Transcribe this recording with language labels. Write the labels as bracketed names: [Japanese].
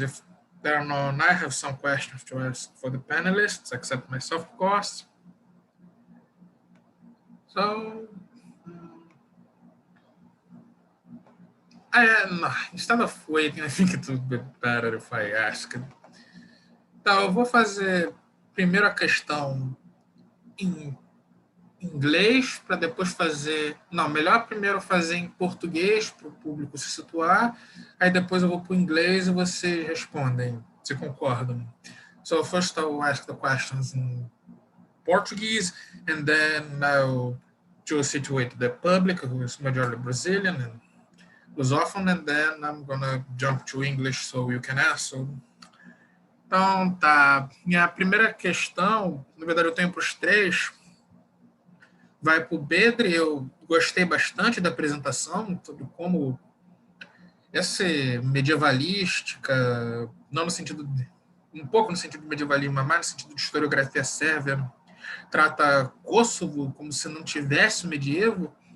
[English] If there are none, I have some questions to ask for the panelists, except myself, of course. So, instead of waiting, I think it would be better if I ask [Portuguese] Então, eu vou fazer primeiro a questão em inglês, para depois fazer... Não, melhor primeiro fazer em português, para o público se situar, aí depois eu vou para o inglês e vocês respondem, se concordam. [English] So first I'll ask the questions in Portuguese, and then I'll to situate the public, who is majorly Brazilian and Lusophone, and then I'm gonna jump to English so you can answer. [Portuguese] Então, tá. Minha primeira questão, na verdade eu tenho para os três, vai para o Bedre. Eu gostei bastante da apresentação, sobre como essa medievalística, não no sentido de, um pouco no sentido de medievalismo, mas mais no sentido de historiografia sérvia, trata Kosovo como se não tivesse o medievo.